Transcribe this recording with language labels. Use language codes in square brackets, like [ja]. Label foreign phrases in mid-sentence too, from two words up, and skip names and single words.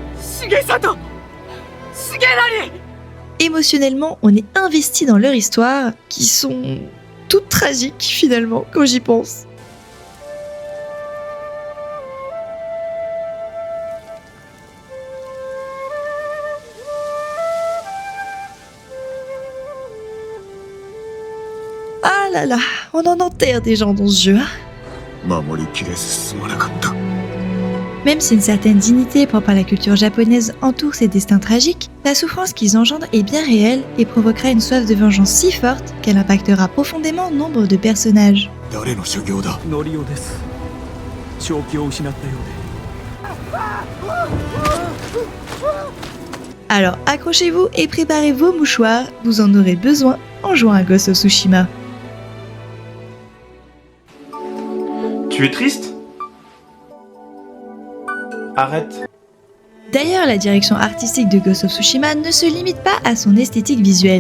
[fr] Émotionnellement, on est investi dans leur histoire qui sont toutes tragiques finalement quand j'y pense. Ah là là, on en enterre des gens dans ce jeu. [ja] 守りきれずすまなかった。 [fr] Même si une certaine dignité propre à la culture japonaise entoure ces destins tragiques, la souffrance qu'ils engendrent est bien réelle et provoquera une soif de vengeance si forte qu'elle impactera profondément nombre de personnages. [ja] 誰の修行だ。ノリオです。正気を失ったようで。 [fr] Alors accrochez-vous et préparez vos mouchoirs, vous en aurez besoin en jouant à Ghost of Tsushima. Tu es triste? Arrête. D'ailleurs, la direction artistique de Ghost of Tsushima ne se limite pas à son esthétique visuelle.